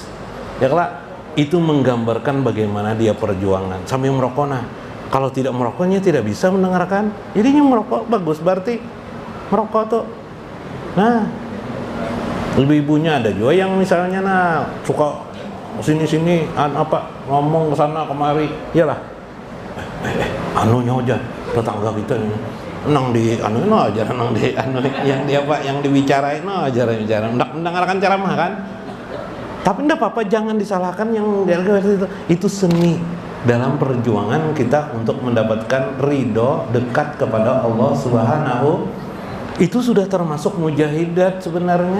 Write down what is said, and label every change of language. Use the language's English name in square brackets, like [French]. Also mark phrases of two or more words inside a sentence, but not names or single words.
[Indonesian] Ya kalau itu menggambarkan bagaimana dia perjuangan sambil merokok. Nah, kalau tidak merokoknya tidak bisa mendengarkan. Jadinya merokok bagus, berarti merokok tuh. Nah, ibu-ibunya ada juga yang misalnya suka sini-sini apa ngomong ke sana kemari. Iyalah. Anunya aja tetangga kita nang di anu aja nang di anu yang dia apa yang dibicarain aja bicara mendengarkan ceramah kan. Tapi enggak apa-apa, jangan disalahkan yang itu seni dalam perjuangan kita untuk mendapatkan ridho dekat kepada Allah Subhanahu. Itu sudah termasuk mujahidat sebenarnya.